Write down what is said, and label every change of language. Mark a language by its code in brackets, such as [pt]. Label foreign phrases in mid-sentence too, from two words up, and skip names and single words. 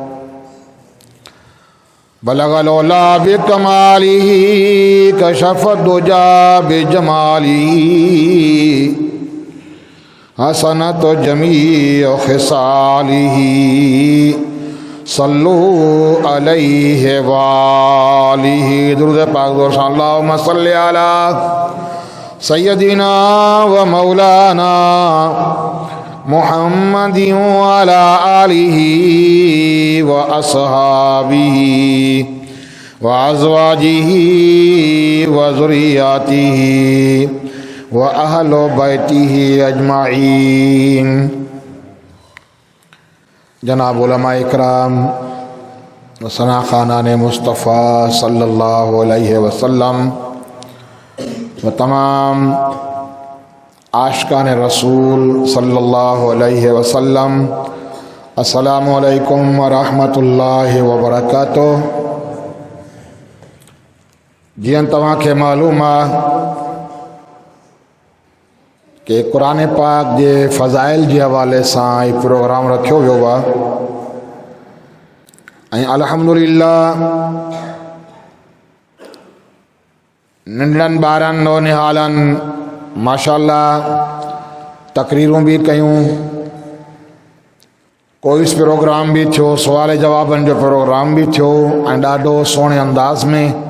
[ar] بلغ العلى بكماله كشف الدجى بجماله حسنت جميع خصاله صلوا عليه وآله. [sd] दुरूद पाक दोस्त [ar] اللهم صل على سيدنا ومولانا محمد وعلى آله وأصحابه وأزواجه وذريته وأهل بيته أجمعين. [sd] जनाब उलमा इकराम व सना खानान मुस्तफ़ा [ar] صلى الله عليه وسلم [sd] व तमाम आशिकान रसूल [ar] صلى الله عليه وسلم, السلام عليكم ورحمة الله وبركاته. [sd] जीअं तव्हांखे मालूम आहे कि क़ुरान पाक जे फ़ज़ाइल जे हवाले सां ही प्रोग्राम रखियो वियो आहे ऐं अल्हम्दुलिल्लाह नंढड़नि ॿारनि नौनिहालनि माशाअल्लाह तकरीरूं भी कयूं, कोई प्रोग्राम भी थियो, सवाल जवाबनि जो प्रोग्राम भी थियो ऐं ॾाढो सुहिणे अंदाज़ में।